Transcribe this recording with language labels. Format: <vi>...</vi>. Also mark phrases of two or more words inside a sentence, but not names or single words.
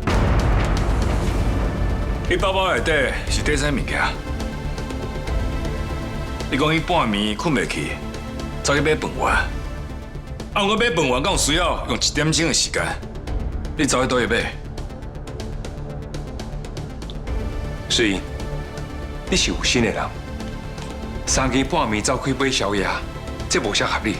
<nan>你包包内底是底啥物件？你讲伊半暝困袂去，走去买饭丸。啊，我买饭丸敢有需要用1点钟的时间？你走去倒去买？所以你是有心的人，3更半暝走去买宵夜，这无啥合理。</nan>